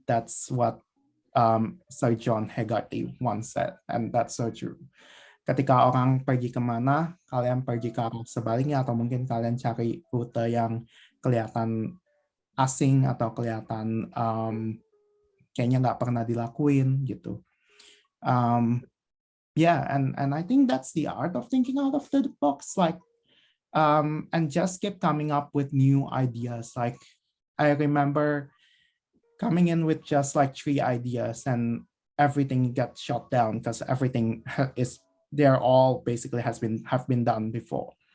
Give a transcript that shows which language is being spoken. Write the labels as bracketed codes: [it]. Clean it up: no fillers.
[en] That's what Sir John Hegarty once said, and that's so true. [id] Ketika orang pergi kemana, kalian pergi ke arah sebaliknya, atau mungkin kalian cari rute yang kelihatan asing atau kelihatan kayaknya nggak pernah dilakuin gitu. [en] And I think that's the art of thinking out of the box, like and just keep coming up with new ideas. Like I remember coming in with just like 3 ideas and everything got shut down because everything they're all basically have been done before.